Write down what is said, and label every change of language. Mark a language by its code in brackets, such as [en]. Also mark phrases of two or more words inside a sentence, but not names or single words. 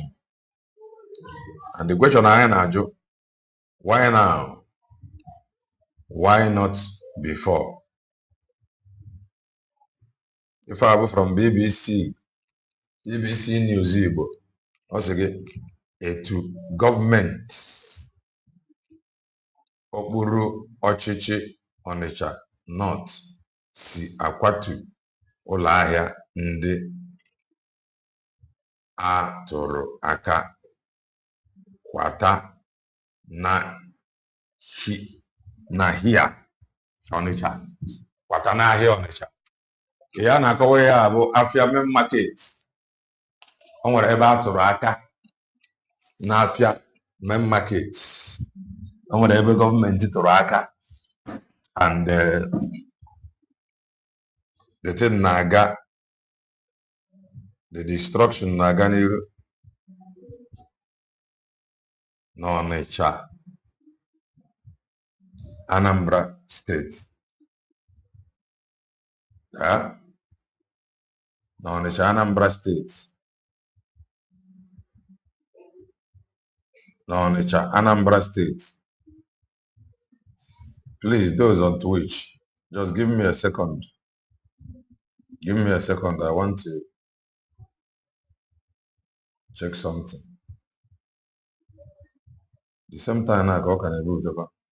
[en] And the question I ask, why now? Why not before? If I go from BBC News Igbo, once again, to government [ig] okpuru ọchịchị Onitsha North si akwatu ụlọ ahịa ndị a tụrụ aka kwata n'ahịa Onitsha, kwata n'ahịa Onitsha. Ihe a na-akọwa ya bụ afịa [en] main market. [ig] O nwere ebe a tụrụ aka n'afịa [en] main market. [ig] O nwere ebe gọọmenti tụrụ aka, [en] and the thing na-aga, the destruction [ig] na-aga n'iru n'Ọnịcha, Anambra State. N'Ọnịcha, Anambra State. N'Ọnịcha, Anambra State. [en] Please, those on Twitch, just give me a second. Give me a second. I want to check something. The same time I go, can I move the back?